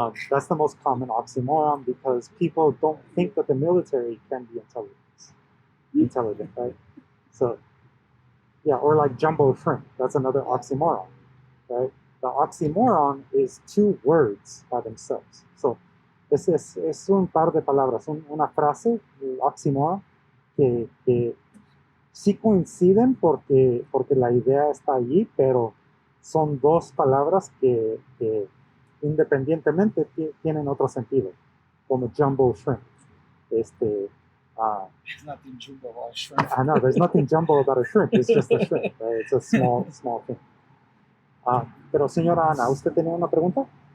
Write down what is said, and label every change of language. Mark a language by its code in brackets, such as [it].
[en] That's the most common oxymoron because people don't think that the military can be intelligent, right? So, yeah, or like jumbo shrimp. That's another oxymoron, right? The oxymoron is two words by themselves. [es] So, es un par de palabras, una frase, el oxymoron, que sí coinciden porque la idea está allí, pero son dos palabras que independientemente tienen otro sentido, como jumbo shrimp. [en] There's nothing jumbo about shrimp. I know, there's nothing jumbo about a shrimp, it's just a shrimp, right? It's a small thing. [es] Pero señora Ana, ¿usted tenía una pregunta?